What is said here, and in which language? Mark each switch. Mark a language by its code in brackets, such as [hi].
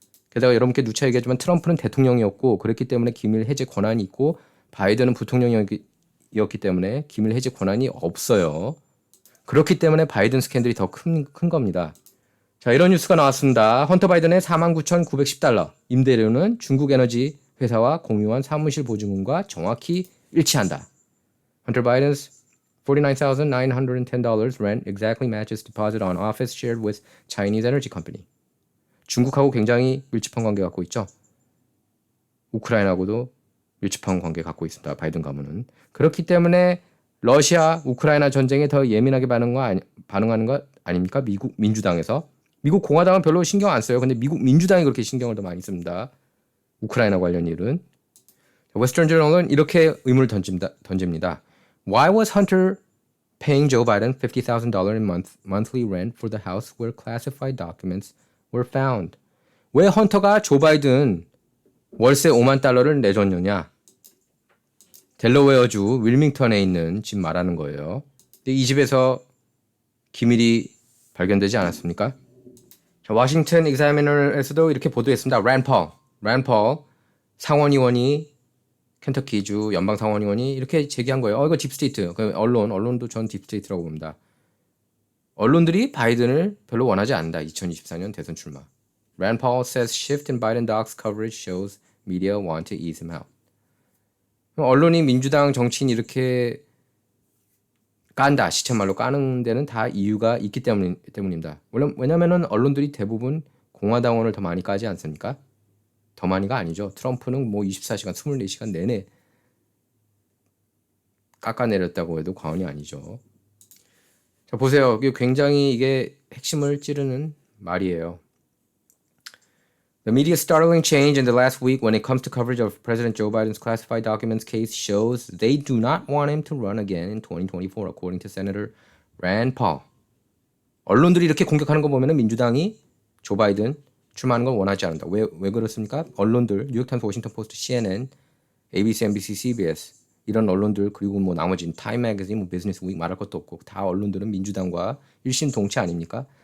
[ko] 게다가 여러분께 누차 얘기했지만 트럼프는 대통령이었고 그랬기 때문에 기밀 해제 권한이 있고 바이든은 부통령이었기 때문에 기밀 해제 권한이 없어요. 그렇기 때문에 바이든 스캔들이 더 큰 겁니다. 자, 이런 뉴스가 나왔습니다. 헌터 바이든의 49,910달러 임대료는 중국 에너지 회사와 공유한 사무실 보증금과 정확히 일치한다. [en] Hunter Biden's $49,910 rent exactly matches deposit on office shared with Chinese energy company. [ko] 중국하고 굉장히 밀접한 관계 갖고 있죠. 우크라이나하고도 밀접한 관계 갖고 있습니다. 바이든 가문은. 그렇기 때문에 러시아 우크라이나 전쟁에 더 예민하게 반응하는 것 아닙니까? 미국 민주당에서. 미국 공화당은 별로 신경 안 써요. 근데 미국 민주당이 그렇게 신경을 더 많이 씁니다. 우크라이나 관련 일은. 웨스턴 저널은 이렇게 의문을 던집니다. [en] Why was Hunter paying Joe Biden $50,000 in monthly rent for the house where classified documents were found? [ko] 왜 헌터가 조 바이든 월세 5만 달러를 내줬느냐? 델러웨어주 윌밍턴에 있는 집 말하는 거예요. 근데 이 집에서 기밀이 발견되지 않았습니까? 자, 워싱턴 익사미너에서도 이렇게 보도했습니다. 랜 펄 상원의원이 켄터키주 연방 상원의원이 이렇게 제기한 거예요. 이거 딥스테이트. 언론도 전 딥스테이트라고 봅니다. 언론들이 바이든을 별로 원하지 않는다. 2024년 대선 출마. [en] Rand Paul says shift in Biden docs coverage shows media want to ease him out. [ko] 언론이 민주당 정치인 이렇게 깐다. 시쳇말로 까는 데는 다 이유가 있기 때문입니다. 왜냐면은 언론들이 대부분 공화당원을 더 많이 까지 않습니까? 더 많이가 아니죠. 트럼프는 뭐 24시간, 24시간 내내 깎아내렸다고 해도 과언이 아니죠. 자, 보세요. 굉장히 이게 핵심을 찌르는 말이에요. [en] The media's startling change in the last week when it comes to coverage of President Joe Biden's classified documents case shows they do not want him to run again in 2024, according to Senator Rand Paul. [ko] 언론들이 이렇게 공격하는 거 보면은 민주당이 조 바이든 출마하는 걸 원하지 않는다. 왜 그렇습니까? 언론들, 뉴욕타임스, 워싱턴 포스트, CNN, ABC, NBC, CBS 이런 언론들 그리고 뭐 나머지는 타임 매거진, 뭐 비즈니스 위크 말할 것도 없고 다 언론들은 민주당과 일심동체 아닙니까?